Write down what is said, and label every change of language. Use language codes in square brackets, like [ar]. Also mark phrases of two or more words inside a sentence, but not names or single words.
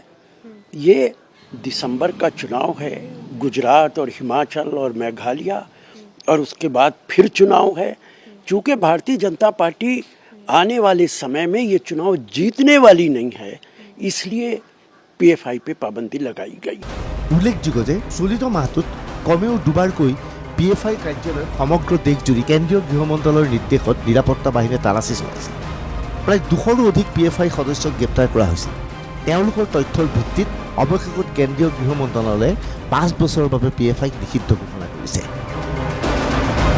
[hi] ये दिसंबर का चुनाव है, गुजरात और हिमाचल और मेघालय, और उसके बाद फिर चुनाव है। चूँकि भारतीय जनता पार्टी आने वाले समय में ये चुनाव जीतने वाली नहीं है, इसलिए PFI पे पाबंदी लगाई गई। [as] উল্লেখযোগ্য যে চলিত মাহটোত কমেও দুবাৰকৈ PFI কাৰ্যালয়ত সমগ্ৰ দেশজুৰি কেন্দ্ৰীয় গৃহ মন্ত্ৰালয়ৰ নিৰ্দেশত নিৰাপত্তা বাহিনীয়ে তালাচী চলাইছিল। প্ৰায় 200ৰো অধিক PFI সদস্যক গ্ৰেপ্তাৰ কৰা হৈছিল। তেওঁলোকৰ তথ্যৰ ভিত্তিত অৱশেষত কেন্দ্ৰীয় গৃহ মন্ত্ৰালয়ে 5 বছৰৰ বাবে PFIক নিষিদ্ধ ঘোষণা কৰিছে।